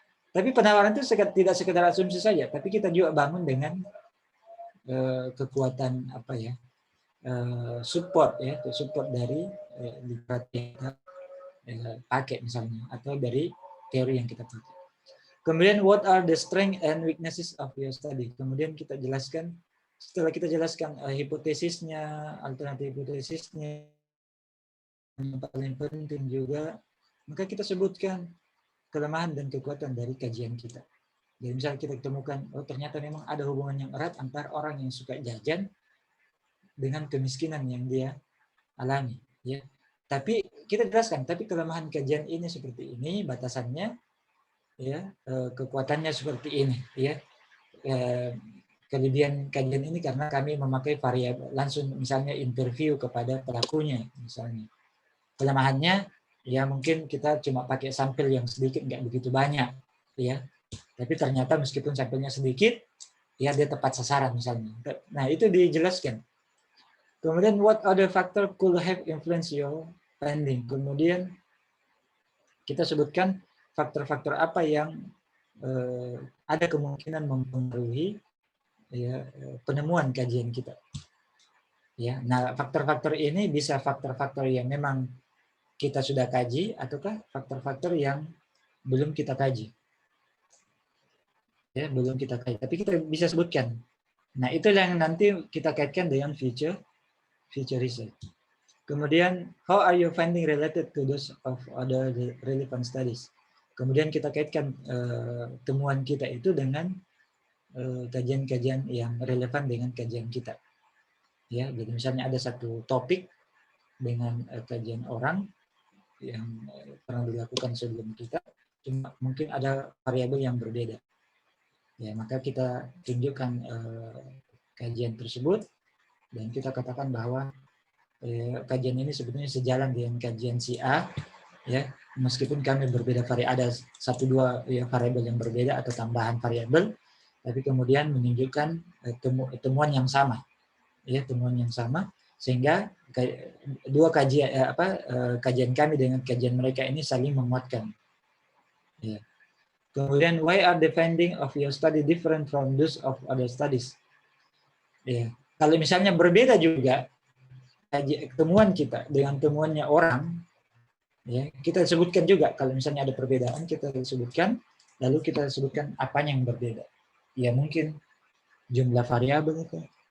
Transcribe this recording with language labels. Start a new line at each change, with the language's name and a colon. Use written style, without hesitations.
Indonesian: Tapi penawaran itu tidak sekedar asumsi saja, tapi kita juga bangun dengan kekuatan apa ya? Support ya, support dari literatur pakai misalnya atau dari teori yang kita pakai. Kemudian
English: what are the strength and weaknesses of your study?
Indonesian: Kemudian kita jelaskan, setelah kita jelaskan hipotesisnya, alternatif hipotesisnya, yang paling penting juga, maka kita sebutkan kelemahan dan kekuatan dari kajian kita. Jadi misalnya kita temukan, oh ternyata memang ada hubungan yang erat antara orang yang suka jajan dengan kemiskinan yang dia alami. Ya. Tapi kita jelaskan, tapi kelemahan kajian ini seperti ini, batasannya, ya kekuatannya seperti ini, ya kelebihan kajian ini karena kami memakai variabel langsung, misalnya interview kepada pelakunya, misalnya kelemahannya ya mungkin kita cuma pakai sampel yang sedikit, nggak begitu banyak, ya tapi ternyata meskipun sampelnya sedikit, ya dia tepat sasaran misalnya. Nah itu dijelaskan. Kemudian
English: what other factor could have influenced your finding?
Indonesian: Kemudian kita sebutkan faktor-faktor apa yang ada kemungkinan mempengaruhi ya, penemuan kajian kita. Ya, nah faktor-faktor ini bisa faktor-faktor yang memang kita sudah kaji ataukah faktor-faktor yang belum kita kaji. Ya, belum kita kaji, tapi kita bisa sebutkan. Nah, itu yang nanti kita kaitkan dengan future research. Kemudian,
English: how are you finding related to those of other relevant studies?
Indonesian: Kemudian kita kaitkan temuan kita itu dengan kajian-kajian yang relevan dengan kajian kita. Ya, jadi misalnya ada satu topik dengan kajian orang yang pernah dilakukan sebelum kita, cuma mungkin ada variabel yang berbeda. Ya, maka kita tunjukkan kajian tersebut dan kita katakan bahwa kajian ini sebetulnya sejalan dengan kajian si A, ya meskipun kami berbeda ada 1-2 ya, variabel yang berbeda atau tambahan variabel, tapi kemudian menunjukkan temuan yang sama, ya temuan yang sama, sehingga dua kajian kami dengan kajian mereka ini saling menguatkan. Ya. Kemudian
English: why are the finding of your study different from those of other studies?
Indonesian: Ya. Kalau misalnya berbeda juga temuan kita dengan temuannya orang, ya kita sebutkan juga kalau misalnya ada perbedaan kita sebutkan, lalu kita sebutkan apa yang berbeda. Ya mungkin jumlah variabel itu,